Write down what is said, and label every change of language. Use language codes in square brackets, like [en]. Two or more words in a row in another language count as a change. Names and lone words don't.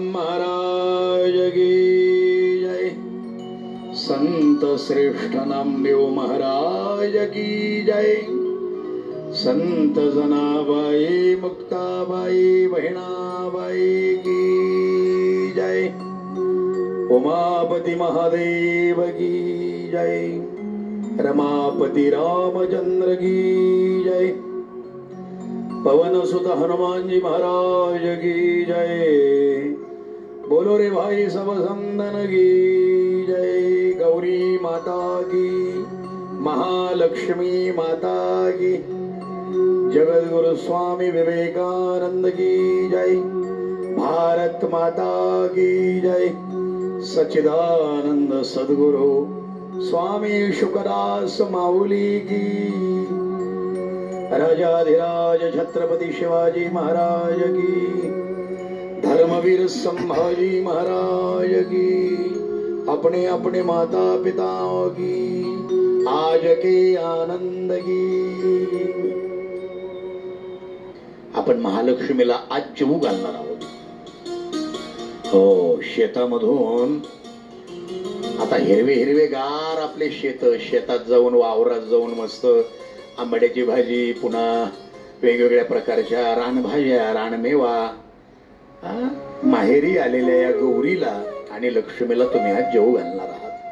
[hi] महाराज की जय संत श्रेष्ठ नामदेव महाराज की जय संत जनाबाई मुक्ताबाई बहिणाबाई की जय उमापति महादेव की जय रमापति रामचंद्र की जय पवन सुत हनुमान जी महाराज की जय बोलो रे भाई सब संदन की जय गौरी माता की महालक्ष्मी माता की जगद्गुरु स्वामी विवेकानंद की जय भारत माता की जय सच्चिदानंद सद्गुरु स्वामी शुकदास माऊली की राजाधिराज छत्रपति शिवाजी महाराज की धर्मवीर संभाजी महाराज की अपने अपने माता पिताओं की आज के आनंद की [mr] आपण महालक्ष्मीला आज जेवू घालणार आहोत. हो शेतामधून आता हिरवे हिरवे गार आपले शेतात जाऊन वावरात जाऊन मस्त आंबाड्याची भाजी पुन्हा वेगवेगळ्या प्रकारच्या रानभाज्या रानमेवा माहेरी आलेल्या या गौरीला आणि लक्ष्मीला तुम्ही आज जेवू घालणार आहात.